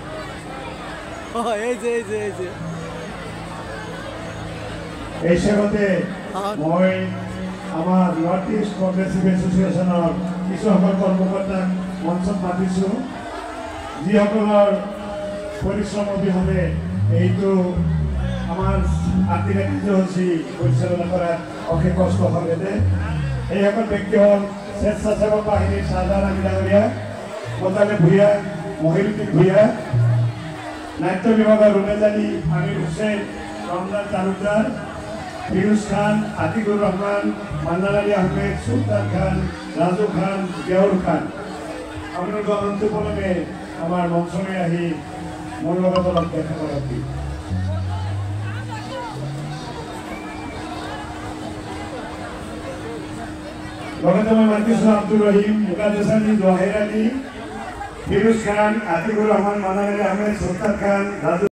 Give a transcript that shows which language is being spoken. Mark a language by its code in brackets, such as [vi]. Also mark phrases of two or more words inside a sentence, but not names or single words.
[as] এই সেগতে মই আমার নর্থ ইস্ট প্রগ্রেসিভ এসোসিয়েশনের কিছুসকল কর্মকর্তাক মঞ্চত মাতিছোঁ যিসকলৰ পৰিশ্ৰম অবিহনে এইটো আমাৰ আতিৰা কাৰ্যসূচী পৰিচালনা কৰাত অশেষ কষ্ট হ'লে এইসকল ব্যক্তি হ'ল স্বেচ্ছাসেৱক বাহিনীৰ চাহজাহান আলী ডাঙৰীয়া, মতালে ভূঞা, মহিৰুদ্দিন ভূঞা, নাট্য বিভাগৰ ৰুমেজ আলী, আমিৰ হুছেইন, রমজান তালুকদার, ফিরোজ খান, আতিকুর রহমান, মান্নান আলী আহমেদ, সুলতান খান, রাজু খান, জিয়াউর খান। আপোনালোকৰ অন্তপলমে আমাৰ মঞ্চলৈ আহি মোৰ লগত অলপ দেখা কৰক। লগতে মই মাতিছোঁ আব্দুর রহিম, মুকাদ্দেস আলী, জোহের আলী, ফিরোজ খান, আতিকুর রহমান, মান্নান আলী আহমেদ, সুলতান খান, রাজু